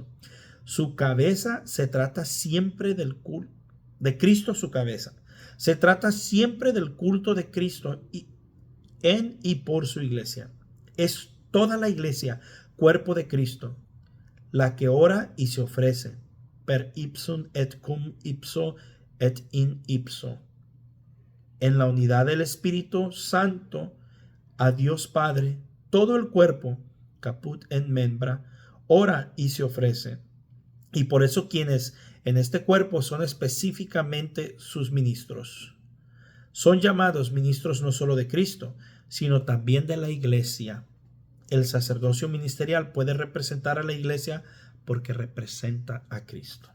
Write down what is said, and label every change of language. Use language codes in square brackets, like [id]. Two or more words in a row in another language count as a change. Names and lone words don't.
[es] Su cabeza se trata siempre del culto de Cristo, su cabeza. Se trata siempre del culto de Cristo en y por su iglesia. Es toda la iglesia, cuerpo de Cristo, la que ora y se ofrece, [la] per ipsum et cum ipso et in ipso, [es] en la unidad del Espíritu Santo, a Dios Padre, todo el cuerpo, [la] caput et membra, [es] ora y se ofrece. Y por eso quienes en este cuerpo son específicamente sus ministros. Son llamados ministros no solo de Cristo, sino también de la iglesia. El sacerdocio ministerial puede representar a la iglesia porque representa a Cristo.